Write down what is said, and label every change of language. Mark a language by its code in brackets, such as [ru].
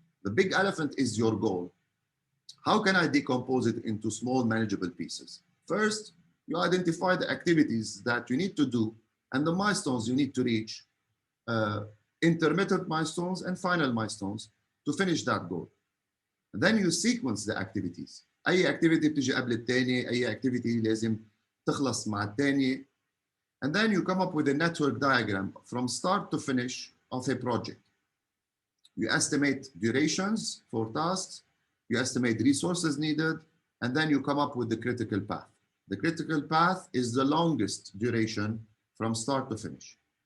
[en] The big elephant is your goal. How can I decompose it into small manageable pieces? First, you identify the activities that you need to do and the milestones you need to reach, intermittent milestones and final milestones to finish that goal. And then you sequence the activities. [ar] أي activity بتجي قبل الثاني، أي activity لازم تخلص مع الثاني. [en] And then you come up with a network diagram from start to finish of a project. You estimate durations for tasks, you estimate resources needed, and then you come up with the critical path. The critical path is the longest duration from start to finish.